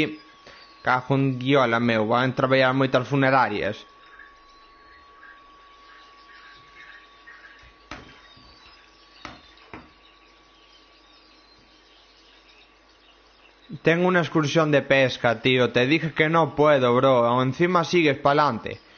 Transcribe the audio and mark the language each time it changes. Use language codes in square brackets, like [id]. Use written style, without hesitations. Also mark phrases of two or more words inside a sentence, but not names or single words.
[gl] Cago en diola, meu. Van traballar moitas funerarias. [es] Tengo una excursión de pesca, tío. Te dije que no puedo, bro. Encima sigues pa'lante.